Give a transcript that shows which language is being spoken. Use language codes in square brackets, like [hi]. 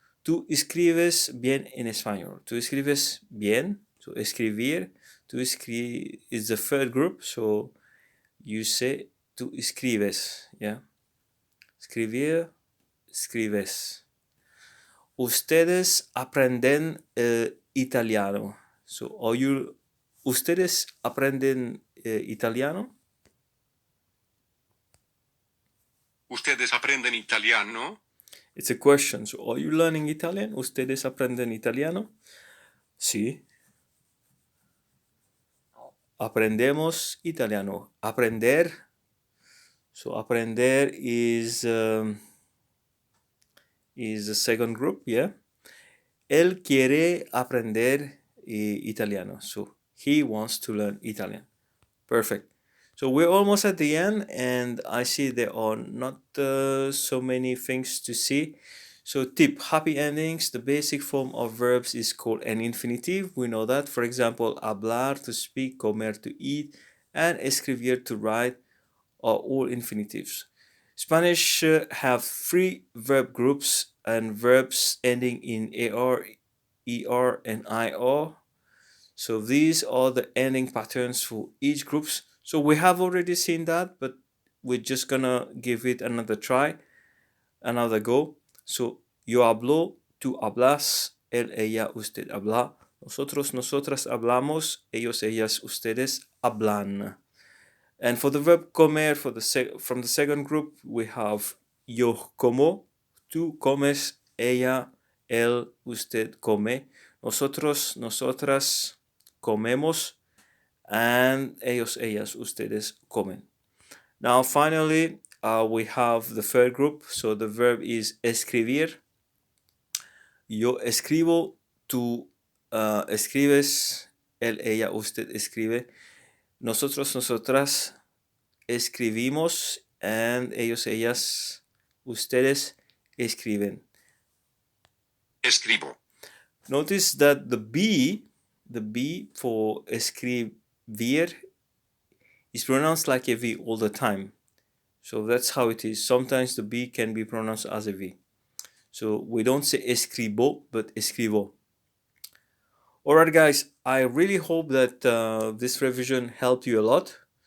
[es] Tú escribes bien en español. Tú escribes bien, so escribir. [en] Tú is the third group, so you say [es] tú escribes, [en] yeah. [es] Escribir, escribes. Ustedes aprenden italiano. So ustedes aprenden italiano. ¿Ustedes aprenden italiano? [en] It's a question. So, are you learning Italian? [es] ¿Ustedes aprenden italiano? Sí. Aprendemos italiano. Aprender. [en] So, aprender is the second group, yeah. [es] Él quiere aprender italiano. [en] So, he wants to learn Italian. Perfect. So we're almost at the end, and I see there are not so many things to see. So tip, happy endings, the basic form of verbs is called an infinitive. We know that. For example, hablar, to speak, comer, to eat, and escribir, to write, are all infinitives. Spanish have three verb groups and verbs ending in AR, ER, and IR. So these are the ending patterns for each groups. So we have already seen that, but we're just gonna give it another try, another go. [es] So yo hablo, tú hablas, él, ella, usted habla, nosotros, nosotras hablamos, ellos, ellas, ustedes hablan. [en] And for the verb [es] comer, [en] from the second group, we have [es] yo como, tú comes, ella, él, usted come, nosotros, nosotras comemos, and ellos, ellas, ustedes comen. [en] Now, finally, we have the third group. So the verb is escribir. [es] Yo escribo, tú escribes, él, ella, usted escribe, nosotros, nosotras escribimos, and ellos, ellas, ustedes escriben. Escribo. [en] Notice that the B for escribir is pronounced like a V all the time. So that's how it is. Sometimes the B can be pronounced as a V. So we don't say escribo, but escribo. Alright, guys, I really hope that this revision helped you a lot.